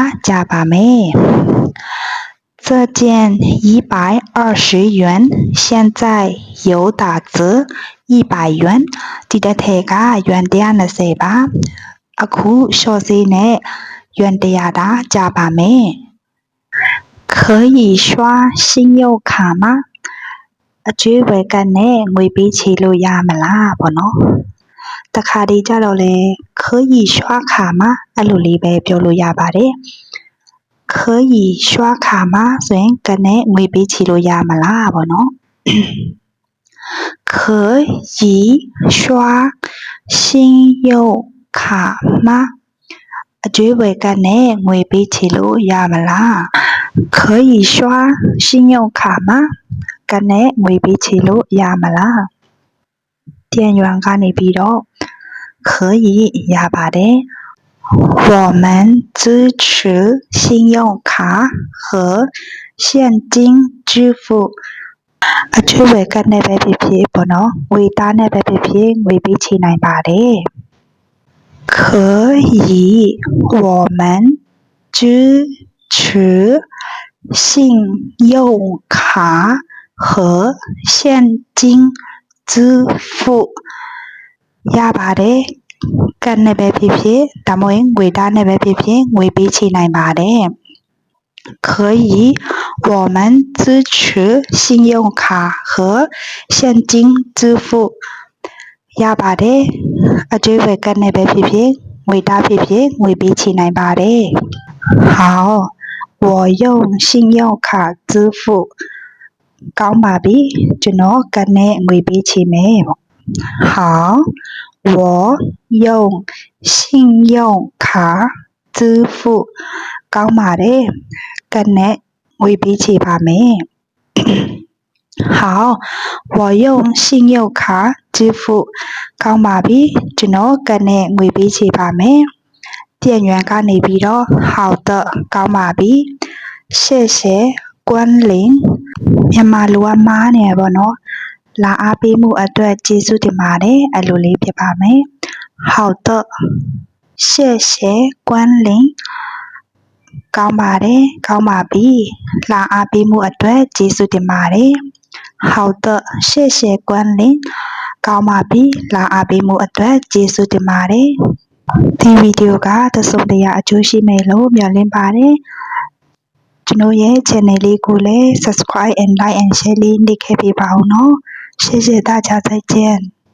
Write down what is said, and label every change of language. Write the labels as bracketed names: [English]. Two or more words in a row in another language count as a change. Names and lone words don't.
[Burmese] ကျပါမယ် [Chinese] 这件120元现在有打折100元 [Burmese] ဒီတစ်ထည်က元120ပါ အခုလျှော့ဈေးနဲ့元100သာကျပါမယ် [Chinese] 可以刷信用卡吗 [Burmese] အကျွေးဝယ်ကတ်နဲ့ငွေပေးချေလို့ရမလားပေါ့နော်တခါတည်းကြတော့လေ [Chinese] 可以刷卡吗 [Burmese] အဲ့လိုလေးပဲပြောလို့ရပါတယ် [Chinese] 可以刷卡吗 [Burmese] ဆိုရင်ကတ်နဲ့ငွေပေးချေ လို့ရမလားပေါ့နော် [Chinese] 可以刷信用卡吗 [Burmese] အကျွေးဝယ်ကတ်နဲ့ငွေ ပေးချေလို့ရမလား [Chinese] 可以刷信用卡吗 [Burmese] ကတ်နဲ့ငွေပေးချေလို့ရမလား店员ကနေပြီးတော့可以ရပါတယ် [Chinese] 我们支持信用卡和现金支付 [Burmese] အကျွေးဝယ်ကတ်နဲ့ပဲဖြစ်ဖြစ်ပေါ့နော်ငွေသားနဲ့ပဲ ဖြစ်ဖြစ်ငွေပေးချေနိုင်ပါတယ် [Chinese] 可以我们支持信用卡和现金支付 [Burmese] ရပါတယ်ကတ်နဲ့ပဲဖြစ်ဖြစ်ဒါမှမဟုတ်ငွေသားနဲ့ပဲဖြစ်ဖြစ်ငွေပေးချေနိုင်ပါတယ် [Chinese] 可以我们支持信用卡和现金支付 [Burmese] ရပါတယ် အကျွေးဝယ်ကတ်နဲ့ပဲဖြစ်ဖြစ်ငွေသားဖြစ်ဖြစ်ငွေပေးချေနိုင်ပါတယ် [Chinese] 好我用信用卡支付 [Burmese] ကောင်းပါပြီကျွန်တော်ကတ်နဲ့ငွေပေးချေမယ်ပေါ့ [Chinese] 好我用信用卡 [Burmese] 支付ကောင်းပါတယ်ကတ်နဲ့ငွေပေးချေပါမယ် [Chinese] 好我用信用卡支付 [Burmese] ကောင်းပါပြီကျွန်တော်ကတ်နဲ့ငွေပေးချေပါ မယ်店员ကနေပြီးတော့好的ကောင်းပါပြီ [Chinese] 谢谢关林 [Burmese] မြန်မာလူကမားနေရပေါ့နော်လာအား ပေးမှုအတွက်ကျေးဇူးတင်ပါတယ်အဲ့လိုလေးဖြစ်ပါမယ် [Chinese] 好的谢谢关林 [Burmese] ကော င်းပါတယ်ကောင်းပါပြီလာအားပေးမှုအတွက်ကျေးဇူးတင်ပါတယ် [Chinese] 好的谢谢关林 [Burmese] ကောင်းပါပြီလာအားပေးမှုအတွက်ကျေးဇူးတင်ပါတယ်ဒီဗီဒီယိုကသစုံတရာအကျိုးရှိမယ်လို့မျှော်လင့်ပါတယ်ကျွန်တော်ရဲ့ channel လေးကိုလည်း [English] subscribe and like and share [Burmese] လေးနှိပ်ခဲ့ပေးပါဦးနော် [Chinese] 谢谢大家再见